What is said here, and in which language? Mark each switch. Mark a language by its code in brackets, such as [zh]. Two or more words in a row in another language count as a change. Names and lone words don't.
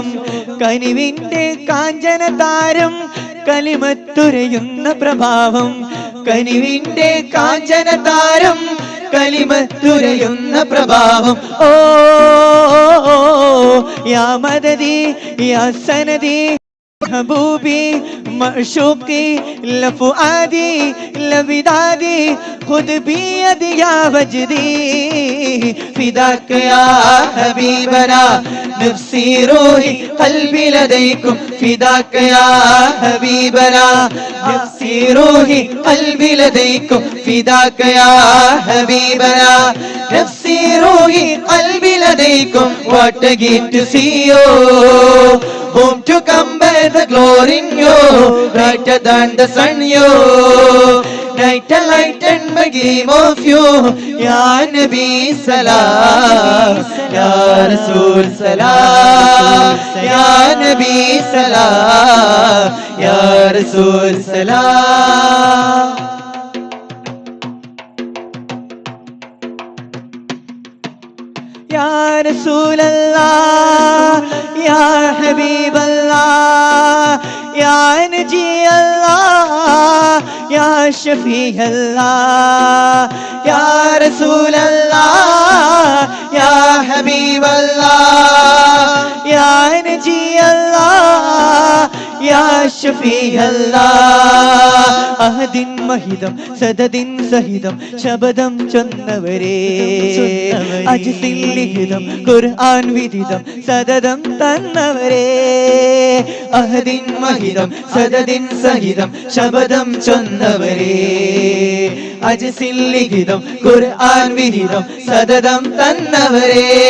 [ml] കനിവിന്റെ കാഞ്ചന താരം കലിമത്തുരയുന്ന പ്രഭാവം, കനിവിന്റെ കാഞ്ചന താരം കലിമത്തുരയുന്ന പ്രഭാവം. [ar] ഓ يا مددي يا سندي محبوبي معشوقي لفؤادي لبعادي خذ بيد يا وجدي فداك يا حبيبنا نفسي روحي قلبي لديكم فداك يا حبيبنا نفسي روحي قلبي لديكم فداك يا حبيبنا نفسي روحي قلبي لديكم. [en] What a gift to see you, whom to come by the glory you, brighter than the sun you, night and light and the gleam of you. [ar] يا نبي سلام، يا رسول سلام، يا نبي سلام، يا رسول سلام. يا رسول الله، يا حبيب الله، يا ناجي الله، يا شفيع الله، يا رسول الله، يا حبيب الله، يا ناجي الله, يا شفيع الله. [ml] അഹദിൻ മഹിതം സദദിൻ സഹിതം ശബദം ചൊന്നവരേ, അജ്സിൽ ലിഖിതം ഖുർആൻ വിദിതം സദദം തന്നവരേ. അഹദിൻ മഹിതം സദദിൻ സഹിതം ശബദം ചൊന്നവരേ, അജ്സിൽ ലിഖിതം ഖുർആൻ വിദിതം സദദം തന്നവരേ.